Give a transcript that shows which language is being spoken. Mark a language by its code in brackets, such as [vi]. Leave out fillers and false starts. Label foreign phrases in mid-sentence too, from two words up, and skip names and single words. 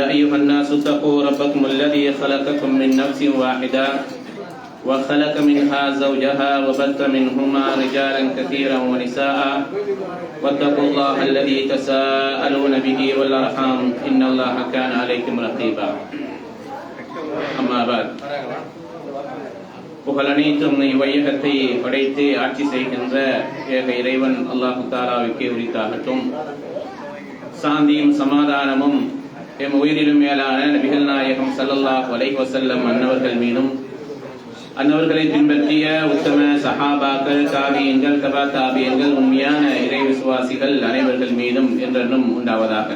[ar] أيها الناس اتقوا ربكم الذي خلقكم من نفس واحدة وخلق منها زوجها وبث منهما رجالا كثيرا ونساء واتقوا الله الذي تساءلون به والأرحام إن الله كان عليكم رقيبا أما بعد [ta] புகழனைத்தும் இவ்வையகத்தை படைத்து ஆட்சி செய்கின்ற ஏக இறைவன் அல்லாஹு தஆலாவுக்கே உரித்தாகட்டும். சாந்தியும் சமாதானமும் எம் உயிரிலும் மேலான நபிகள் நாயகம் [ar] صلى الله عليه وسلم [ta] அன்னவர்கள் மீதும் அன்னவர்களை பின்பற்றிய உத்தம சஹாபாக்கள், தாபியீன்கள், தபா தாபியீன்கள், உண்மையான இறை விசுவாசிகள் அனைவர்கள் மீதும் என்றென்றும் உண்டாவதாக.